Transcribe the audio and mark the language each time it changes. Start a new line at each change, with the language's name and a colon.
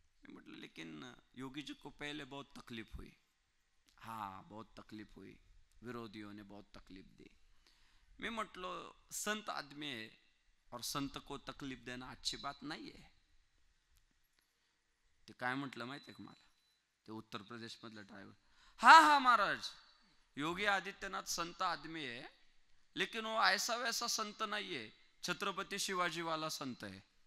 Hindi: मतलब लेकिन योगी जी को पहले बहुत तकलीफ हुई. हाँ बहुत तकलीफ हुई, विरोधियों ने बहुत तकलीफ दी. मैं म्हटलो संत आदमी है और संत को तकलीफ देना अच्छी बात नहीं है.
Marathi: ते काय म्हटलं माहिती का मला, ते उत्तर प्रदेश मधला ड्रायव्हर.
Hindi: हाँ हाँ महाराज, योगी आदित्यनाथ संत आदमी है, लेकिन वो ऐसा वैसा संत नहीं है, छत्रपति शिवाजी वाला संत है.